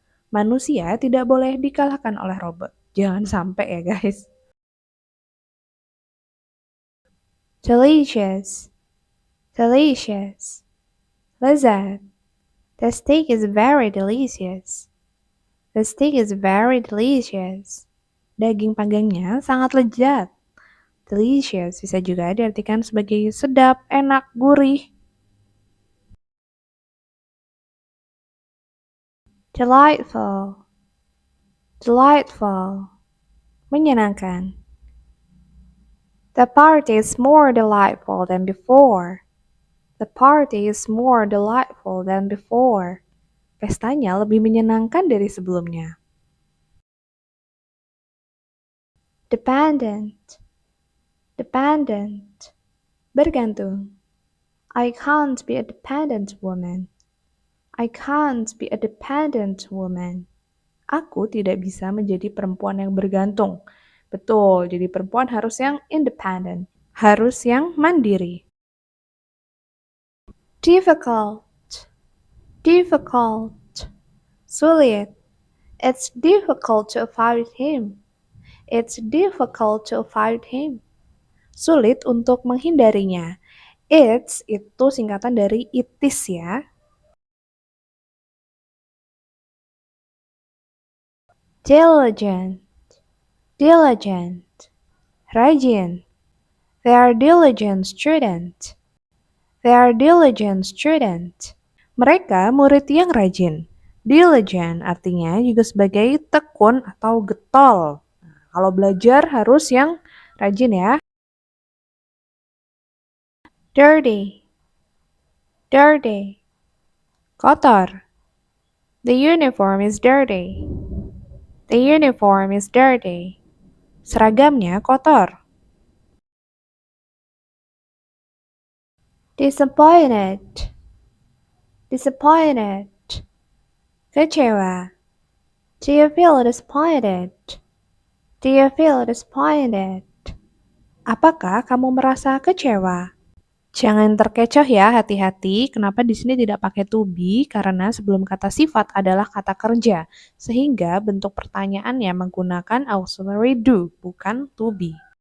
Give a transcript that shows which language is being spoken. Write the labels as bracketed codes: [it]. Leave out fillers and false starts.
[id] Manusia tidak boleh dikalahkan oleh robot. Jangan sampai ya guys. [en] Delicious, delicious. Lezat. The steak is very delicious. The steak is very delicious. [id] Daging panggangnya sangat lezat. Delicious bisa juga diartikan sebagai sedap, enak, gurih. [en] Delightful, delightful. Menyenangkan. The party is more delightful than before. The party is more delightful than before. [id] Pestanya lebih menyenangkan dari sebelumnya. [en] Dependent, dependent. Bergantung. I can't be a dependent woman. I can't be a dependent woman. [id] Aku tidak bisa menjadi perempuan yang bergantung. Betul, jadi perempuan harus yang independent, harus yang mandiri. [en] Difficult, difficult. Sulit. It's difficult to avoid him. It's difficult to avoid him. [id] Sulit untuk menghindarinya. It's itu singkatan dari it is ya. [en] Diligent, diligent. Rajin. They are diligent student. They are diligent student. [id] Mereka murid yang rajin. Diligent artinya juga sebagai tekun atau getol. Nah, kalau belajar harus yang rajin ya. [en] Dirty, dirty. Kotor. The uniform is dirty. The uniform is dirty. [id] Seragamnya kotor. [en] Disappointed, disappointed, kecewa. Do you feel disappointed? Do you feel disappointed? [id] Apakah kamu merasa kecewa? Jangan terkecoh ya, hati-hati. Kenapa di sini tidak pakai to be? Karena sebelum kata sifat adalah kata kerja. Sehingga bentuk pertanyaannya menggunakan auxiliary do, bukan to be.